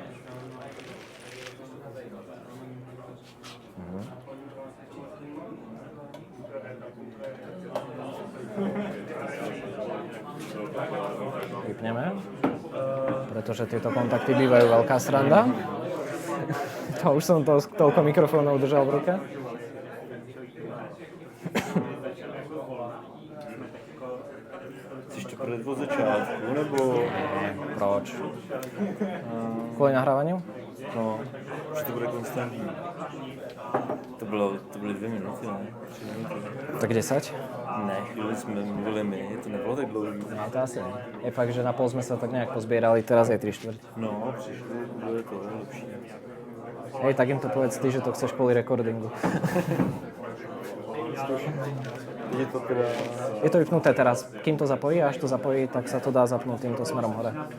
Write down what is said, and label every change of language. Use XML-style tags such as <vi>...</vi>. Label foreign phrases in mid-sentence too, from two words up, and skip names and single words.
<sk>Vypneme, pretože tieto kontakty bývajú veľká sranda. To už som toľko mikrofónov držal v ruke.</sk> <cs>Chceš to prodat od začátku, nebo...</cs> <sk>Proč? Kvôli nahrávaniu?</sk> <cs>No, že to bude konstantní. To byly 2 minuty, ne? 3 minuty. Tak 10? Ne, chvíli jsme mluvili my, to nebylo tak dlouhý. No to asi ne.</cs> <sk>Je fakt, že na pol sme sa tak nejak pozbierali, teraz je 3/4.</sk> <cs>No, přišlo, bude to lepší.</cs> <sk>Hej, tak im to povedz ty, že to chceš kvôli recordingu. Je to teda... Je to vypnuté teraz. Kým to zapojí, až to zapojí, tak sa to dá zapnúť týmto smerom hore.</sk>